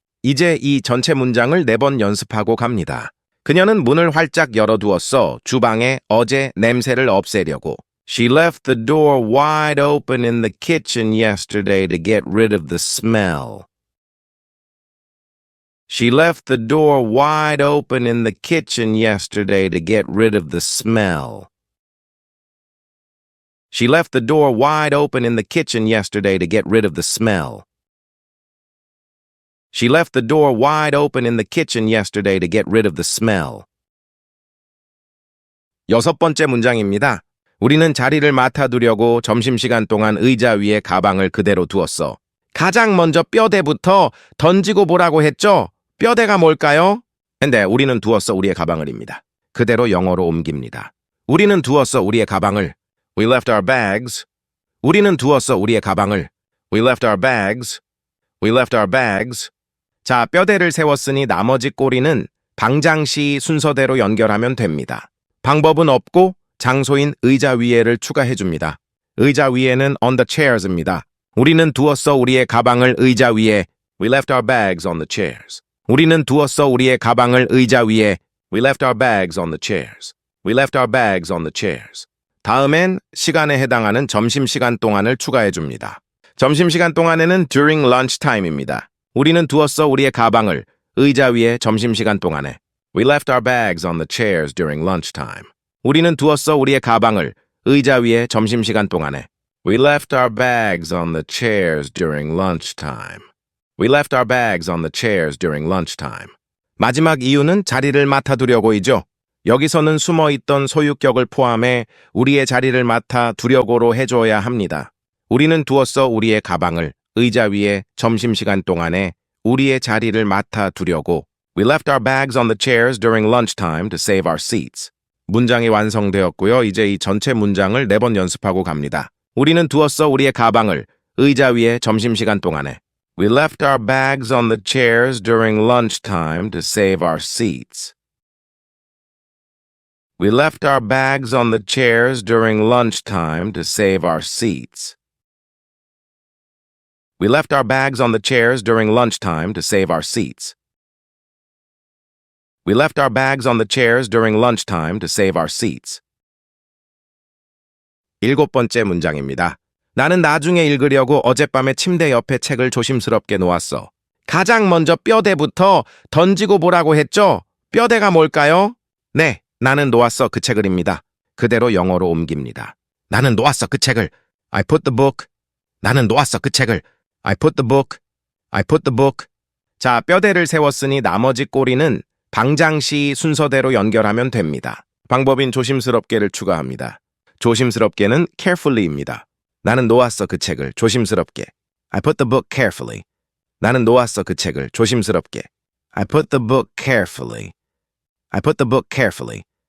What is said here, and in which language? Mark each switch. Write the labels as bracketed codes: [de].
[ko] 이제 이 전체 문장을 4번 연습하고 갑니다. 그녀는 문을 활짝 열어두었어 주방에 어제 냄새를 없애려고. [en] She left the door wide open in the kitchen yesterday to get rid of the smell. She left the door wide open in the kitchen yesterday to get rid of the smell. She left the door wide open in the kitchen yesterday to get rid of the smell. She left the door wide open in the kitchen yesterday to get rid of the smell. [ko] 6번째 문장입니다. 우리는 자리를 맡아두려고 점심시간 동안 의자 위에 가방을 그대로 두었어. 가장 먼저 뼈대부터 던지고 보라고 했죠? 뼈대가 뭘까요? 근데 우리는 두었어 우리의 가방을입니다. 그대로 영어로 옮깁니다. 우리는 두었어 우리의 가방을. [en] We left our bags. [ko] 우리는 두었어 우리의 가방을. [en] We left our bags. We left our bags. [ko] 자, 뼈대를 세웠으니 나머지 꼬리는 방장시 순서대로 연결하면 됩니다. 방법은 없고 장소인 의자 위에를 추가해 줍니다. 의자 위에는 [en] on the chairs [ko] 입니다. 우리는 두었어 우리의 가방을 의자 위에. [en] We left our bags on the chairs. [ko] 우리는 두었어 우리의 가방을 의자 위에. [en] We left our bags on the chairs. We left our bags on the chairs. [ko] 다음엔 시간에 해당하는 점심시간 동안을 추가해 줍니다. 점심시간 동안에는 [en] during lunchtime [ko] 입니다. 우리는 두었어 우리의 가방을 의자 위에 점심시간 동안에. [en] We left our bags on the chairs during lunchtime. [ko] 우리는 두었어 우리의 가방을 의자 위에 점심시간 동안에. We left our bags on the chairs during lunchtime. We left our bags on the chairs during lunchtime. 마지막 이유는 자리를 맡아두려고이죠. 여기서는 숨어있던 소유격을 포함해 우리의 자리를 맡아 두려고로 해줘야 합니다. 우리는 두었어 우리의 가방을 의자 위에 점심시간 동안에 우리의 자리를 맡아 두려고. [en] We left our bags on the chairs during lunchtime to save our seats. [ko] 문장이 완성되었고요. 이제 이 전체 문장을 4번 연습하고 갑니다. 우리는 두었어 우리의 가방을 의자 위에 점심시간 동안에. [en] We left our bags on the chairs during lunchtime to save our seats. We left our bags on the chairs during lunchtime to save our seats. We left our bags on the chairs during lunchtime to save our seats. We left our bags on the chairs during lunchtime to save our seats. [ko] 7번째 문장입니다. 나는 나중에 읽으려고 어젯밤에 침대 옆에 책을 조심스럽게 놓았어. 가장 먼저 뼈대부터 던지고 보라고 했죠? 뼈대가 뭘까요? 네, 나는 놓았어 그 책을입니다. 그대로 영어로 옮깁니다. 나는 놓았어 그 책을. [en] I put the book. 나는 놓았어 그 책을. I put the book. I put the book. [ko] 자, 뼈대를 세웠으니 나머지 꼬리는 방장시 순서대로 연결하면 됩니다. 방법인 조심스럽게를 추가합니다. 조심스럽게는 carefully입니다. 나는 놓았어 그 책을 조심스럽게. [en] I put the book carefully. [ko] 나는 놓았어 그 책을 조심스럽게. [en] I put the book carefully. I put the book carefully.